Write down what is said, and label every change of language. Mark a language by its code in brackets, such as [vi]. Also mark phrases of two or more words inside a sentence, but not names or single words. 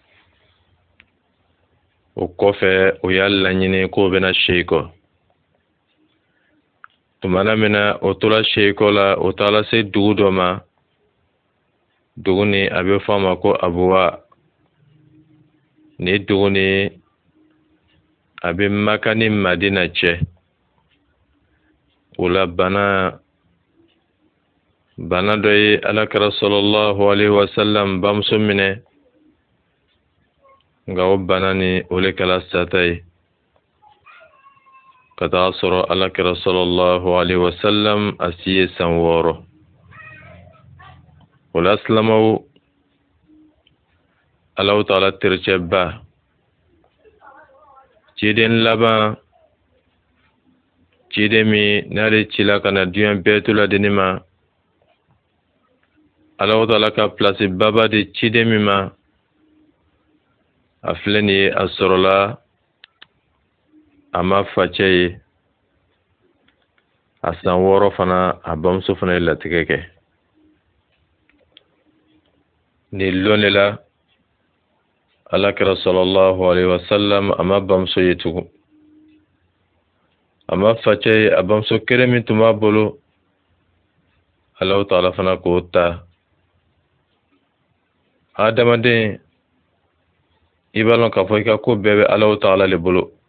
[bm] o kɔfɛ o y'a laɲini k'o bɛna seyi kɔ tumana min na o tola seyi kɔ la o tagala se dugu dɔ ma dugu ni a bɛ fɔ a ma ko Abuwa ni dugu ni a bɛ Maka ni Madina cɛ o la bana dɔ ye alakira [ar] صلى الله عليه وسلم [bm] bamuso minɛ nka o bana ni o le kɛla sata ye ka taga sɔrɔ alakira [ar] صلى الله عليه وسلم [bm] a si ye san 6 o la silamaw Alahu Taala tericɛba ciden laban ciden min n'ale cila ka na diɲɛ bɛɛ to ladini ma Alahu Taala ka place baba de ciden min ma a filɛ nin ye a sɔrɔla a ma facɛ ye a san 6 fana a bamuso fana ye latigɛ kɛ ni lon de la alakira [ar] صلى الله عليه وسلم [bm] a ma bamuso ye tugun a ma facɛ ye a bamuso kelen min tun b'a bolo Alahu Taala fana k'o ta adamaden i b'a lɔn k'a fɔ i ka ko bɛɛ bɛ Alahu Taala le bolo